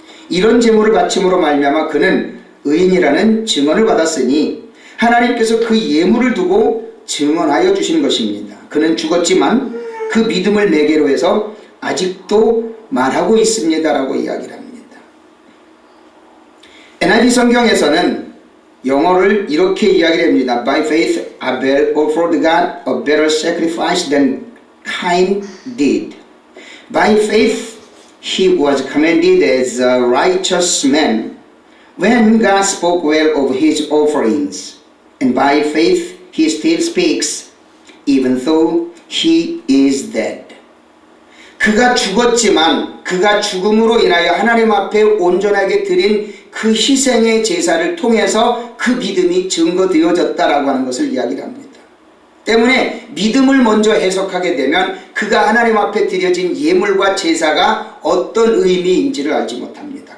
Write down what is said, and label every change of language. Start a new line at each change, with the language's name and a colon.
Korean: 이런 제물을 바침으로 말미암아 그는 의인이라는 증언을 받았으니 하나님께서 그 예물을 두고 증언하여 주신 것입니다. 그는 죽었지만 그 믿음을 매개로 해서 아직도 말하고 있습니다라고 이야기를 합니다. NIV 성경에서는 영어를 이렇게 이야기를 합니다.
English: By faith Abel offered God a better sacrifice than Cain did. By faith he was commended as a righteous man when God spoke well of his offerings. And by faith he still speaks even though he is dead.
Korean: 그가 죽었지만 그가 죽음으로 인하여 하나님 앞에 온전하게 드린 그 희생의 제사를 통해서 그 믿음이 증거되어졌다라고 하는 것을 이야기를 합니다. 때문에 믿음을 먼저 해석하게 되면 그가 하나님 앞에 드려진 예물과 제사가 어떤 의미인지를 알지 못합니다.